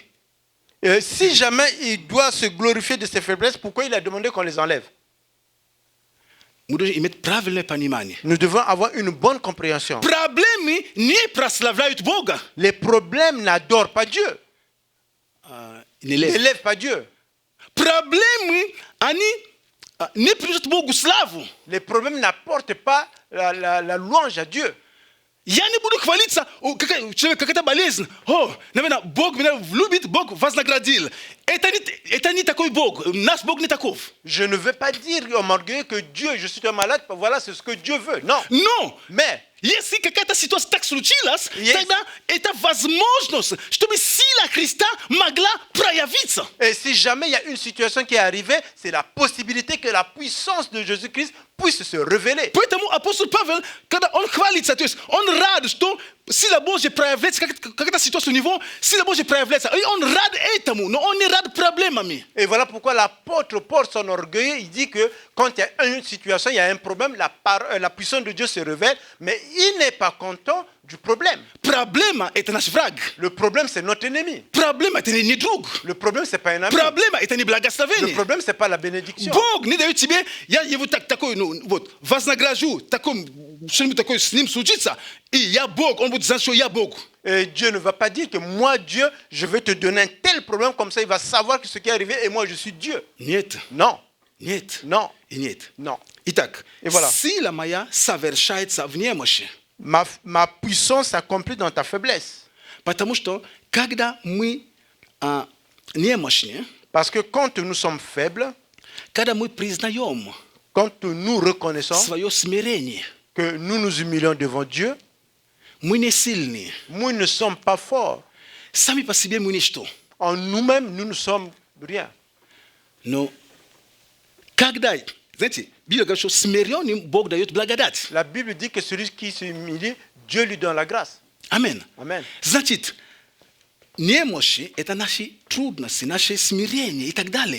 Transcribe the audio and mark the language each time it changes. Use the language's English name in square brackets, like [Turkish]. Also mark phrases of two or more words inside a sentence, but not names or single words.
[French] Si jamais il doit se glorifier de ses faiblesses, pourquoi il a demandé qu'on les enlève? [Russian] Мы должны иметь правильное понимание. [French] Nous devons avoir une bonne compréhension. [Russian] Проблемы не прославляют Бога. [French] Les problèmes n'adorent pas Dieu, [Russian] Не лезь. [French] n'élèvent pas Dieu. [Russian] Проблемы, они не приносят Богу славу. [French] Les problèmes n'apportent pas la louange à Dieu. [Russian] Я не буду хвалиться, человек какая-то болезнь. О, наверное, Бог меня любит, Бог вознаградил. Это не такой Бог. Наш Бог не таков. [French] Je ne veux pas dire en m'orgueillir que Dieu, je suis un malade, voilà, c'est ce que Dieu veut. Non. [Russian] Но [French] Mais, [Russian] если какая-то ситуация так случилась, Есть. тогда это возможность, чтобы сила Христа могла проявиться. [French] et si jamais il y a une situation qui est arrivée, c'est la possibilité que la puissance de Jésus-Christ puisse se révéler. [Russian] Поэтому апостол Павел, когда он хвалится, то есть он рад, что сила Божья проявляется, какая-то ситуация у него, сила Божья проявляется. И он рад этому, но он не рад проблемами. [French] Et voilà pourquoi l'apôtre Paul s'enorgueillit. Il dit que quand il y a une situation, il y a un problème, la puissance de Dieu se révèle, mais il n'est pas content du problème. [Russian] Проблема – это наш враг. [French] Le problème, c'est notre ennemi. [Russian] Проблема – это не друг. [French] Le problème, c'est pas un ami. [Russian] Проблема – это не [French] Le [Russian] благословение. [French] problème, c'est pas la bénédiction. [Russian] Бог не дает тебе, я его такой, вознагражу, что-нибудь такое с ним случится, и я Бог, он будет знать, что я Бог. [French] Et Dieu ne va pas dire que moi, Dieu, je vais te donner un tel problème, comme ça il va savoir que ce qui est arrivé et moi je suis Dieu. [Russian] Нет, [French] Non, [Russian] нет, [French] non, [Russian] и нет. [French] non. [Russian] Итак, [French] И voilà. [Russian] сила моя совершается в немощи. [French] Ma puissance s'accomplit dans ta faiblesse. [Russian] Потому что, когда мы немощны, [French] Parce que quand nous sommes faibles, [Russian] когда мы признаем [French] quand nous reconnaissons [Russian] свое смирение, [French] que nous nous humilions devant Dieu, [Russian] мы не сильны. [French] nous ne sommes pas forts. [Russian] Сами по себе мы ничто. [French] En nous-mêmes, nous ne sommes rien. [Russian] Но когда, знаете, Библия говорит, что смиренным Бог дает благодать. [French] La Bible dit que celui qui s'humilie, Dieu lui donne la grâce. [Russian] Амен. [French] Amen. [Russian] Значит, немощи – это наши трудности, наше смирение и так далее.